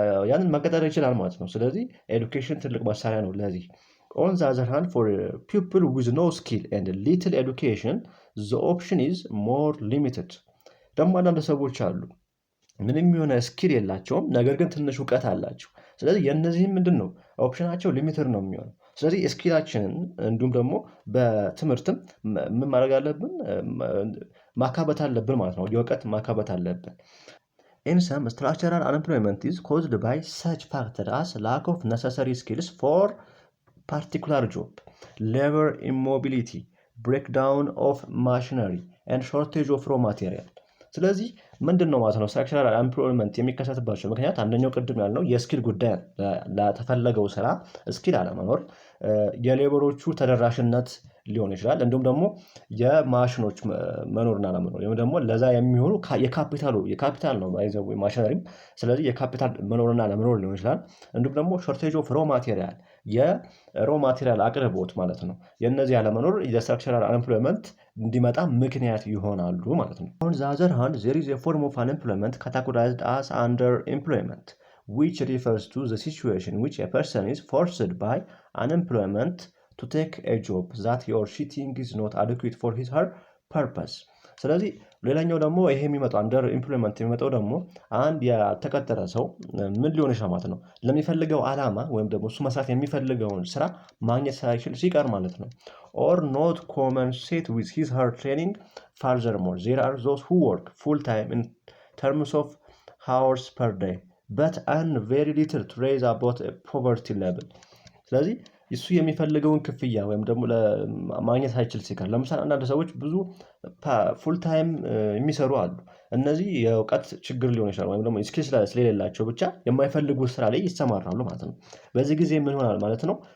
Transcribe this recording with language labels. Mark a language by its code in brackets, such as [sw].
[am] ያንን መቀጠር ይችላል ማለት ነው። ስለዚህ ኤዱኬሽን ትልቅ መሳሪያ ነው ለዚህ። [en] ኦን ዘ አዘር ሃንድ ፎር ፒፕል ዊዝ ኖ ስኪል ኤንድ ሊትል ኤዱኬሽን ዘ ኦፕሽን ኢዝ ሞር ሊሚትድ። [am] ደግሞ አንዳንድ ሰዎች አሉ ምንም የሆነ ስኪል የላቸውም፣ ነገር ግን ትንሽ እውቀት አላቸው። ስለዚህ የእነዚህም ምንድን ነው ኦፕሽናቸው ሊሚትድ ነው የሚሆነው። ስለዚህ ስኪላችንን እንዲሁም ደግሞ በትምህርትም ምን ማድረግ አለብን? ማካበት አለብን ማለት ነው። የእውቀት ማካበት አለብን። [en] In some, structural unemployment is caused by such factors as lack of necessary skills for particular job, labor immobility, breakdown of machinery, and shortage of raw material. [am] ስለዚህ ምንድን ነው ማለት ነው ስትራክቸራል አንኤምፕሎይመንት የሚከሰትባቸው ምክንያት አንደኛው ቅድም ያልነው የስኪል ጉዳይ፣ ለተፈለገው ስራ ስኪል አለመኖር፣ የሌበሮቹ ተደራሽነት ሊሆን ይችላል። እንዲሁም ደግሞ የማሽኖች መኖርና አለመኖር ወይም ደግሞ ለዛ የሚሆኑ የካፒታል ነው ባይዘው ማሽነሪም። ስለዚህ የካፒታል መኖርና አለመኖር ሊሆን ይችላል። እንዲሁም ደግሞ ሾርቴጅ ኦፍ ሮ ማቴሪያል የሮ ማቴሪያል አቅርቦት ማለት ነው። [en] የእነዚህ አለመኖር የስትራክቸራል አንኤምፕሎይመንት እንዲመጣ ምክንያት ይሆናሉ ማለት ነው። On the other hand, there is a form of unemployment categorized as underemployment, which refers to the situation in which a person is forced by unemployment to take a job that he or she thinks is not adequate for his or her purpose. [am] ስለዚህ ሌላኛው ደግሞ ይሄ የሚመጣው አንደር ኢምፕሎይመንት የሚመጣው ደግሞ አንድ ያልተቀጠረ ሰው ምን ሊሆን ይችላል ማለት ነው ለሚፈልገው ዓላማ ወይም ደግሞ እሱ መስራት የሚፈልገውን ስራ ማግኘት ሳይችል ሲቀር ማለት ነው። [en] or not compensate with his or her training. Furthermore, there are those who work full time in terms of hours per day but earn very little to raise about a poverty level. [am] ስለዚህ እሱ የሚፈልገውን ክፍያ ወይም ደግሞ ማግኘት ሳይችል ሲቀር፣ ለምሳሌ አንዳንድ ሰዎች ብዙ ፉል ታይም የሚሰሩ አሉ። እነዚህ የእውቀት ችግር ሊሆን ይችላል ወይም ደግሞ ስኪል ስለሌላቸው ብቻ የማይፈልጉት ስራ ላይ ይሰማራሉ ማለት ነው። በዚህ ጊዜ ምን ይሆናል ማለት ነው?